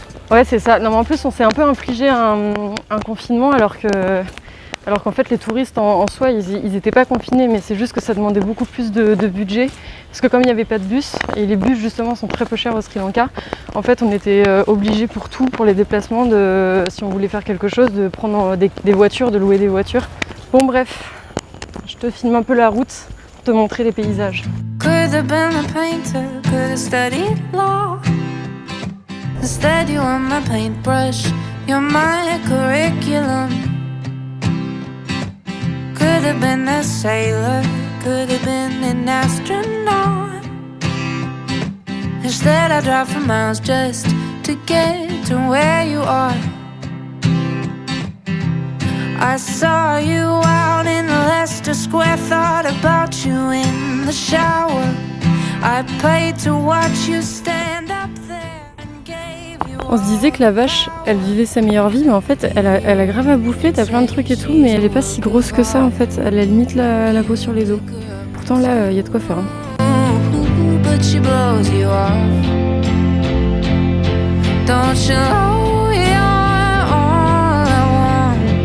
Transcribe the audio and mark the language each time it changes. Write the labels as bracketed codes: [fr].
[fr] Ouais c'est ça. Non mais en plus on s'est un peu infligé un confinement alors qu'en fait les touristes en soi ils étaient pas confinés, mais c'est juste que ça demandait beaucoup plus de budget parce que comme il n'y avait pas de bus et les bus justement sont très peu chers au Sri Lanka, en fait on était obligés pour tout, pour les déplacements, si on voulait faire quelque chose, de prendre des voitures, de louer des voitures. Bon bref, je te filme un peu la route pour te montrer les paysages. [en] Could have been a painter, could have studied law. Instead you are my paintbrush, you're my curriculum. Could could have been a sailor, could have been an astronaut. Instead I drive for miles just to get to where you are. I saw you out in Leicester Square, thought about you in the shower. I paid to watch you stand up there and gave you. [fr] On se disait que la vache, elle vivait sa meilleure vie, mais en fait, elle a grave à bouffer, t'as plein de trucs et tout, mais elle est pas si grosse que ça en fait. Elle a limite la peau sur les os. Pourtant là, y a de quoi faire. Hein. [en] But she blows you off. Don't you know you're all I want?